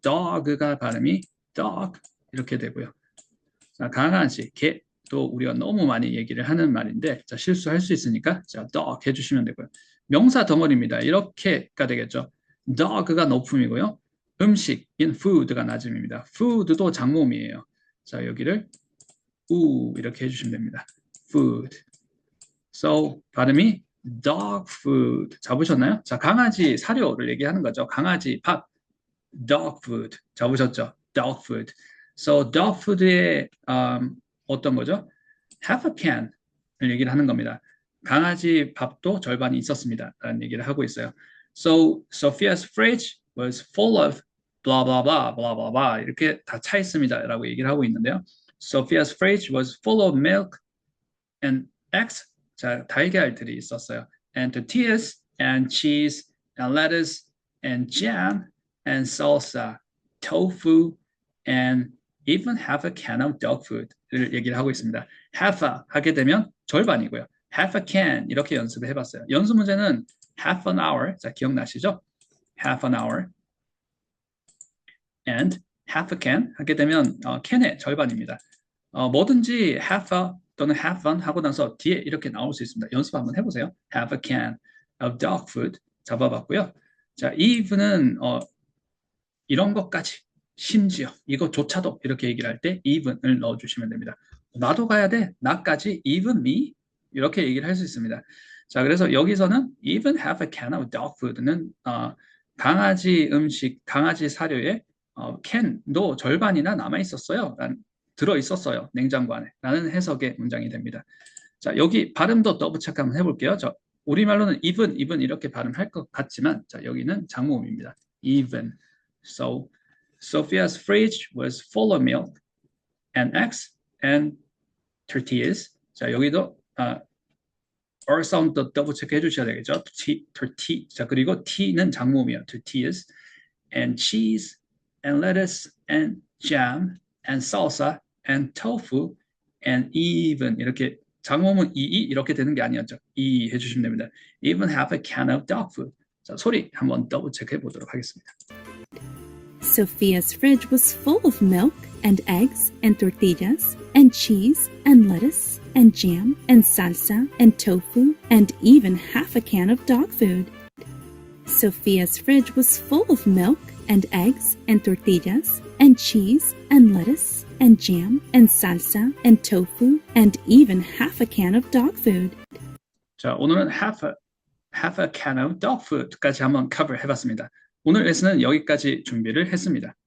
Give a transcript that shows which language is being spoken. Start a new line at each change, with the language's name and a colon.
Korean: dog가 발음이 dog 이렇게 되고요. 자, 강아지, 개도 우리가 너무 많이 얘기를 하는 말인데 자, 실수할 수 있으니까 자, dog 해주시면 되고요. 명사 덩어리입니다. 이렇게가 되겠죠. dog가 높음이고요. 음식인 food가 낮음입니다. food도 장모음이에요. 자, 여기를 이렇게 해주시면 됩니다.
English: food. So, 발음이 dog food.
Korean: 잡으셨나요? 자, 강아지 사료를 얘기하는 거죠. 강아지 밥.
English: dog food.
Korean: 잡으셨죠?
English: dog food.
Korean: So, dog food의 어떤 거죠?
English: half a can
Korean: 을 얘기를 하는 겁니다. 강아지 밥도 절반이 있었습니다. 라는 얘기를 하고 있어요.
English: So, Sophia's fridge was full of blah, blah, blah, blah, blah, blah.
Korean: 이렇게 다 차 있습니다. 라고 얘기를 하고 있는데요.
English: Sophia's fridge was full of milk and eggs.
Korean: 자, 달걀들이 있었어요.
English: And tortillas, and cheese, and lettuce, and jam, and salsa, tofu, and even half a can of dog food를
Korean: 얘기를 하고 있습니다. half a 하게 되면 절반이고요.
English: half a can
Korean: 이렇게 연습을 해봤어요. 연습 문제는
English: half an hour,
Korean: 자, 기억나시죠?
English: half an hour, and half a can
Korean: 하게 되면 can의 절반입니다. 뭐든지 half a 또는 have one 하고 나서 뒤에 이렇게 나올 수 있습니다. 연습 한번 해보세요.
English: have a can of dog food
Korean: 잡아봤고요. 자, even은 이런 것까지 심지어 이것조차도 이렇게 얘기를 할 때 even을 넣어주시면 됩니다. 나도 가야 돼. 나까지
English: even me
Korean: 이렇게 얘기를 할 수 있습니다. 자, 그래서 여기서는
English: even have a can of dog food
Korean: 는 강아지 음식, 강아지 사료에 can도 절반이나 남아 있었어요. 들어 있었어요. 냉장고 안에. 라는 해석의 문장이 됩니다. 자, 여기 발음도 더블 체크 한번 해볼게요. 우리말로는 even 이렇게 발음할 것 같지만 자, 여기는 장모음입니다.
English: even. So, Sophia's fridge was full of milk and eggs and tortillas.
Korean: 자, 여기도 R 사운드 더블 체크 해주셔야 되겠죠. 자, 그리고 T는 장모음이에요.
English: tortillas and cheese and lettuce and jam and salsa and tofu and even
Korean: 이렇게 장모음은 이렇게 되는 게 아니었죠. 해주시면 됩니다.
English: Even have a can of dog food.
Korean: 자, 소리 한번 더블 체크해 보도록 하겠습니다.
English: Sophia's fridge was full of milk and eggs and tortillas and cheese and lettuce and jam and salsa and tofu and even half a can of dog food. Sophia's fridge was full of milk and eggs, and tortillas, and cheese, and lettuce, and jam, and salsa, and tofu, and even half a can of dog food.
Korean: 자, 오늘은
English: half a can of dog food
Korean: 까지 한번 cover 해봤습니다. 오늘 레슨은 여기까지 준비를 했습니다.